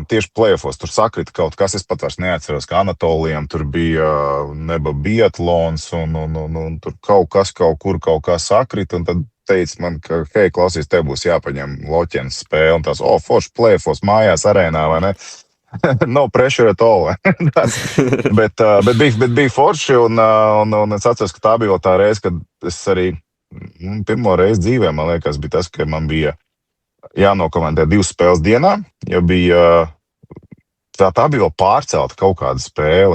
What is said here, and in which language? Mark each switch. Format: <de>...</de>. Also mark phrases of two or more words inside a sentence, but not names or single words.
<lv>Tieši play-offos tur sakrita kaut kas, es pat vairs neatceros, ka Anatolijam tur bija neba biatlons un tur kaut kas sakrita, un tad teica man, ka hei, klausies, tev būs jāpaņem Loķenes spēle, un tās, forši play-offos mājās arēnā, vai ne?</lv> <en>No pressure at all.</en> <lv>bet bija forši, un es atceros, ka tā bija vēl tā reize, kad es arī pirmo reizi dzīvē, man liekas, bija tas, ka man bija jānokomentē 2 spēles dienā, jo bija, tā bija vēl pārcelta kaut kāda spēle.</lv>